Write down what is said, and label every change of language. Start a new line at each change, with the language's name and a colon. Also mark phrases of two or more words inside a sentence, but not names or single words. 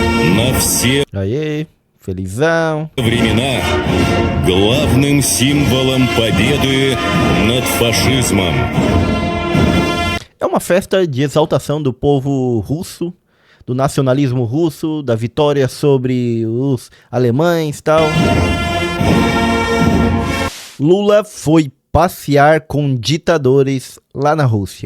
Russian: на все
Portuguese: Aí, felizão.
Russian: времена главным символом победы над фашизмом.
Portuguese: É uma festa de exaltação do povo russo, do nacionalismo russo, da vitória sobre os alemães e tal. Lula foi passear com ditadores lá na Rússia.